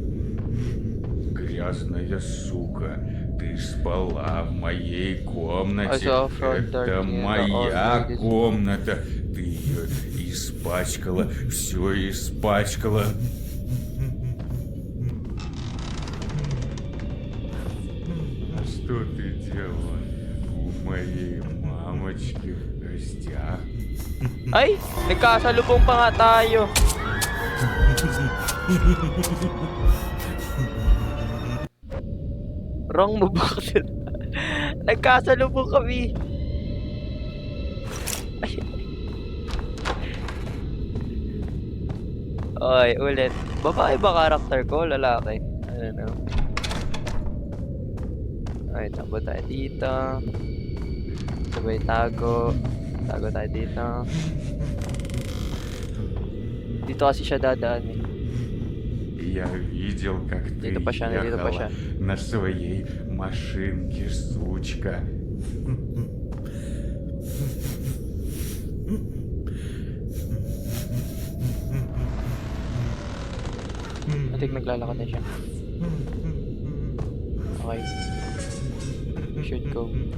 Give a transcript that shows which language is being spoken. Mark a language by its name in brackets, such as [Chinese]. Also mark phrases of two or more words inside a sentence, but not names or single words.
[Russian] Грязная сука, ты спала в моей комнате. [English] I saw front door [Russian] Это [English] near the [Russian] моя [English] old lady's- [Russian] комната. Ты ее испачкала, все испачкала. А что ты делала у моей мамочки в гостях? [Filipino] Ay! Nagkasalubong pa nga tayo. [English] Wrong move [Filipino] ako sila. Nagkasalubong kami. Ay. Oy, ulit. Babae ba karakter ko? Lalaki? [English] I don't know. [Filipino] Ay, takbo tayo dito. Sabay tago. Tago tayo dito. Dito kasi siya dadaan eh. [Russian] Я видел, как ты [Filipino] Dito pa siya, dito pa siya. [Russian] ехала на своей машинке, сучка. [English] I think [Filipino] naglalakad na siya. [English] Okay. Should go.